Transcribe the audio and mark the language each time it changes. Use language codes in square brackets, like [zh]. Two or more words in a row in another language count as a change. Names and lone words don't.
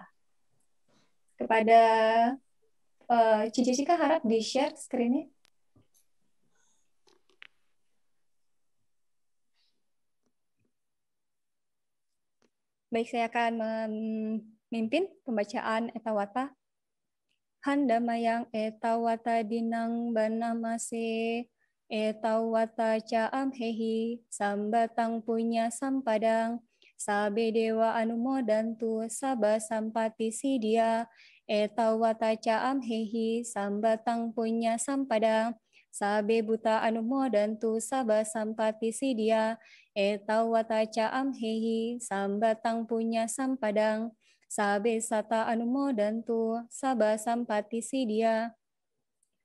[id] Kepada Ci Jessica, harap di- [en] share screen- [id] nya. Baik, saya akan memimpin pembacaan Etawata. [pi] Handamayang Etawata dinang banamase, Etawata caam hehi, sambatang punya sampadang, sabe dewa anumodantu, saba sampati sidia, Etawata caam hehi, sambatang punya sampadang, sabe buta anumodantu, saba sampati sidia, Etawata caam hehi, sambatang punya sampadang, sabe sata anumodantu, saba sampati sidia.